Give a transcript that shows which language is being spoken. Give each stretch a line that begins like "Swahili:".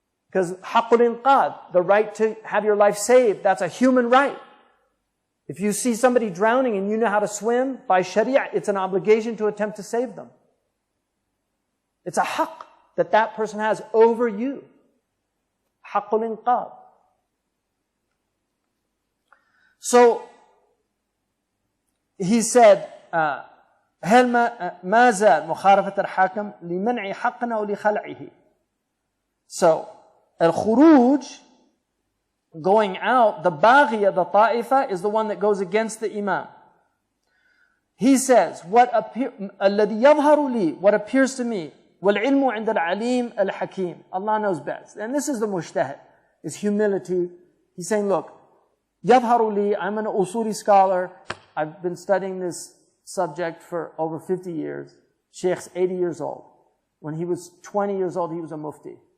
English: Because haqqul inqad, the right to have your life saved, that's a human right. If you see somebody drowning and you know how to swim, by sharia, it's an obligation to attempt to save them. It's a haqq that that person has over you. Haqqul inqad. So, he said,
Arabic: هل ما زال مخالفة الحاكم لمنع حقنا أو لخلعه.
English: So, al-khuruj, going out, the baghiya, the ta'ifa, is the one that goes against the imam.
Arabic: He says, الذي يظهر لي,
English: what appears to me,
Arabic: والعلم عند العليم الحكيم.
English: Allah knows best. And this is the mujtahid, is humility. He's saying, look,
Arabic: يظهر لي,
English: I'm an usuli scholar. I've been studying this subject for over 50 years. Sheikh's 80 years old. When he was 20 years old, he was a mufti.